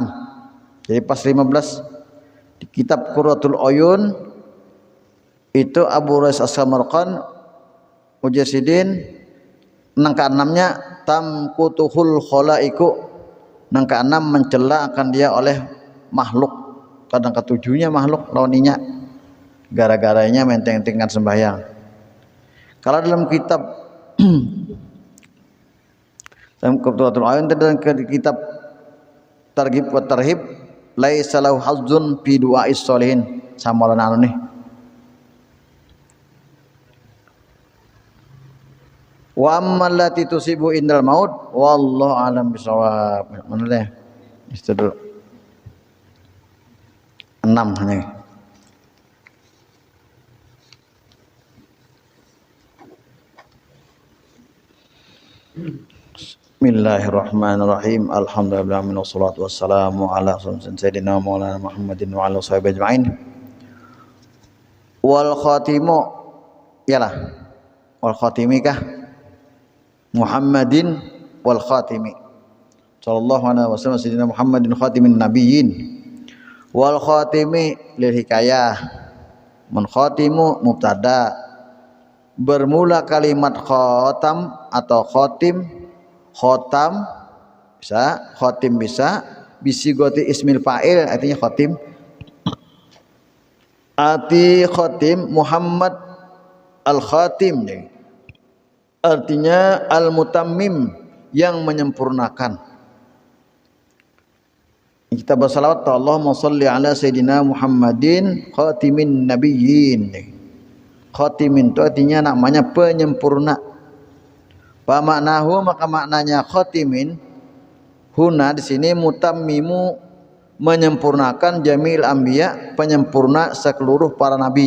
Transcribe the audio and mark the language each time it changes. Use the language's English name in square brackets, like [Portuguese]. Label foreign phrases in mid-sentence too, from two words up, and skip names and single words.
[Banjar] Jadi pas 15 di kitab Qurratul Uyun Itu Abu Rais As-Samarqand ujar sidin nang keenamnya [Arabic] تمقته الخلائق, [Banjar] nang keenam mencela akan dia oleh makhluk, kadang ketujuhnya makhluk launinya gara-garanya menteng-tengkan sembahyang. Kalau dalam kitab dalam kitab Targhib wa Tarhib [Arabic] ليس له حظ في دعاء الصالحين [Banjar] samalan anu nih. [Arabic] وأما التي تصيب عند الموت والله أعلم بالصواب. [Banjar] Mana deh? Itu dulu. 6 nih. [Arabic] Bismillahirrahmanirrahim. الحمد لله والصلاة والسلام على سيدنا مولانا محمد وعلى صحبه أجمعين. والخاتم yalah. والخاتم kah? محمد والخاتم. صلى الله عليه وسلم سيدنا محمد خاتم النبيين. والخاتم للحكاية. من خاتم مبتدأ. [Indonesian] Bermula kalimat khatam atau khotim, khotam bisa, khotim bisa, [Arabic] بصيغة اسم الفاعل [Indonesian] artinya khotim. Arti khotim Muhammad al-Khatim, artinya al-mutammim yang menyempurnakan. Kita bersalawat [Arabic] اللهم صل على سيدنا محمد خاتم النبيين. [Indonesian] Khatimin itu artinya namanya penyempurna. [Arabic] ومعناه [Indonesian] maka maknanya [Arabic] خاتم هنا [Indonesian] di sini mutammimu menyempurnakan [Arabic] جميع الأنبياء, [Indonesian] penyempurna seluruh para nabi.